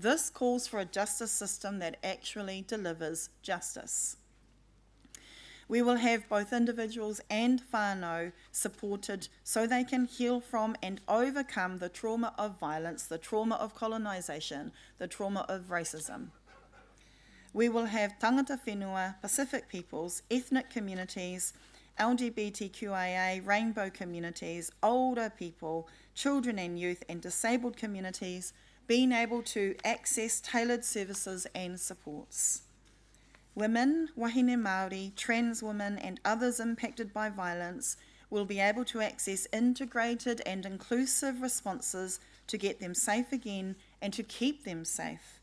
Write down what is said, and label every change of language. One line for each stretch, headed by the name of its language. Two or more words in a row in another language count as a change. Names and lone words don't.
English: This calls for a justice system that actually delivers justice. We will have both individuals and
Māori: whānau supported
English: so they can heal from and overcome the trauma of violence, the trauma of colonisation, the trauma of racism.
Māori: We will have tangata whenua,
English: Pacific peoples, ethnic communities, LGBTQIA, rainbow communities, older people, children and youth, and disabled communities being able to access tailored services and supports. Women,
Māori: wahine Māori,
English: trans women, and others impacted by violence will be able to access integrated and inclusive responses to get them safe again and to keep them safe.